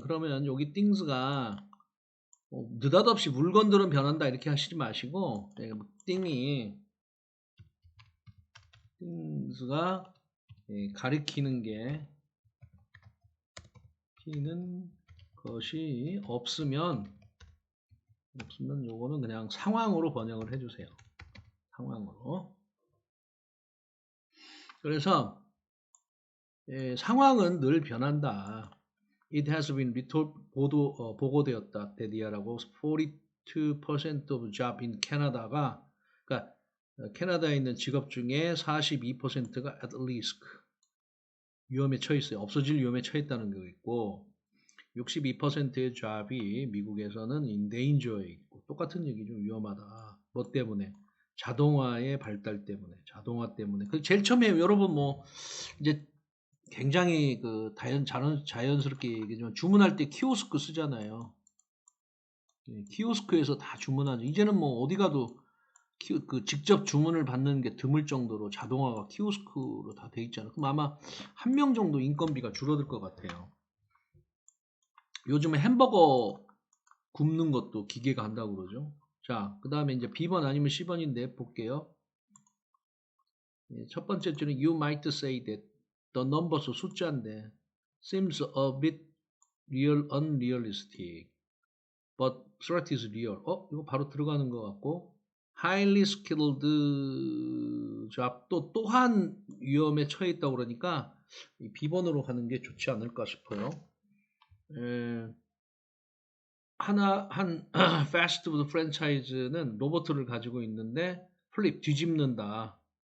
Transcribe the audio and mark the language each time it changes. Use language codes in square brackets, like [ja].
[ko] 그러면 여기 things가 느닷없이 물건들은 변한다 이렇게 하시지 마시고 things가 가리키는 것이 없으면 요거는 그냥 상황으로 번역을 해주세요. 상황으로. 그래서 상황은 늘 변한다. [en] It has been [ko] 보고되었다. 데디아라고 [en] 42% of job in Canada [ko] 가 그러니까 캐나다에 있는 직업 중에 42%가 at risk 위험에 처해 있어요. 없어질 위험에 처했다는 게 있고 62%의 job이 미국에서는 [en] in danger [ko] 에 있고 똑같은 얘기죠. 위험하다. 뭐 때문에? 자동화의 발달 때문에, 자동화 때문에. 그 제일 처음에 여러분 뭐 이제 굉장히 그 자연스럽게 얘기하지만 주문할 때 키오스크 쓰잖아요. 키오스크에서 다 주문하죠. 이제는 뭐 어디 가도 직접 주문을 받는 게 드물 정도로 자동화가 키오스크로 다 돼 있잖아요. 그럼 아마 한 명 정도 인건비가 줄어들 것 같아요. 요즘에 햄버거 굽는 것도 기계가 한다고 그러죠. 자, 그 다음에 이제 B번 아니면 C번인데 볼게요. 첫 번째 줄은 [en] You might say that the numbers [ko] 숫자인데 [en] seems a bit unrealistic but threat is real. [ko] 이거 바로 들어가는 것 같고 [en] highly skilled job [ko] 또한 위험에 처해 있다고 그러니까 이 B번으로 가는 게 좋지 않을까 싶어요. 한 패스트푸드 프랜차이즈는 로봇을 가지고 있는데 플립 뒤집는다.